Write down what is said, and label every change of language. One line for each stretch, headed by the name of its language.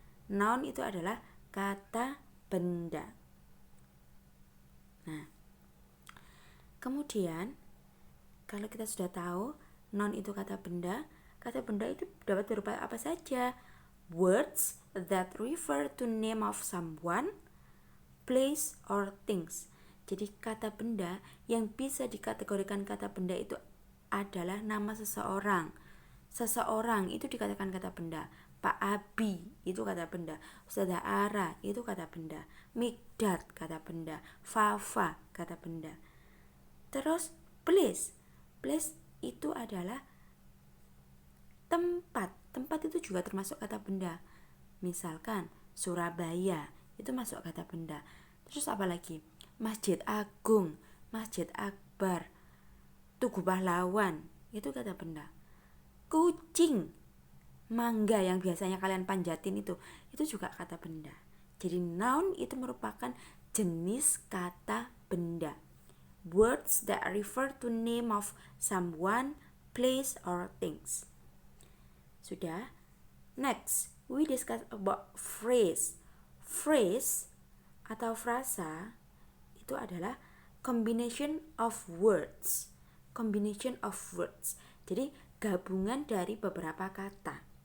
Indonesian: Noun itu adalah kata benda. Nah, kemudian kalau kita sudah tahu noun itu kata benda itu dapat berupa apa saja?
English: Words that refer to name of someone, place, or things.
Indonesian: Jadi kata benda yang bisa dikategorikan kata benda itu adalah nama seseorang. Seseorang itu dikatakan kata benda. Pak Abi itu kata benda. Ustazah Ara itu kata benda. Mikdad kata benda. Fafa kata benda. Terus place. Place itu adalah tempat. Tempat itu juga termasuk kata benda. Misalkan Surabaya itu masuk kata benda. Terus apa lagi? Masjid Agung, Masjid Akbar, Tugu Pahlawan itu kata benda. Kucing, mangga yang biasanya kalian panjatin itu juga kata benda. Jadi noun itu merupakan jenis kata benda.
English: Words that refer to name of someone, place, or things.
Indonesian: Sudah?
English: Next, we discuss about phrase.
Indonesian: Phrase atau frasa itu adalah
English: combination of words. Combination of words.
Indonesian: Jadi gabungan dari beberapa kata.